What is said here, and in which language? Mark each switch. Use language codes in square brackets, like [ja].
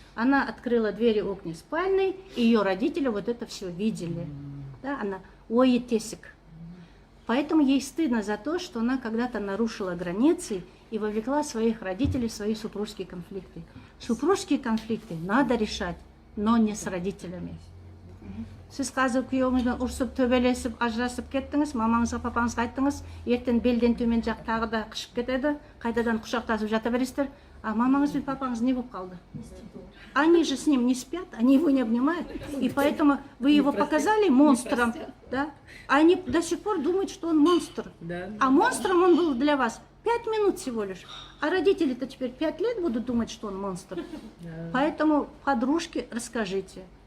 [ru] Она открыла двери окна спальни, и ее родители вот это все видели. Да, она ой, тесик. Поэтому ей стыдно за то, что она когда-то нарушила границы и вовлекла своих родителей в свои супружеские конфликты. Супружеские конфликты надо решать, но не с родителями. [kk] Сіз қазір күйеуіңізбен ұрсып, төбелесіп, ажырасып кеттіңіз, мамаңызға, папаңызға айттыңыз, ертең белден төмен жақ тағы да қышып кетеді, қайтадан құшақтасып жата бересіздер. А мамаңыз бен папаңыз не болып қалды? [ru] Они же с ним не спят, они его не обнимают, и поэтому вы его показали монстром, да? Они до сих пор думают, что он монстр. А монстром он был для вас 5 минут всего лишь. А родители-то теперь 5 лет будут думать, что он монстр. Поэтому подружке расскажите.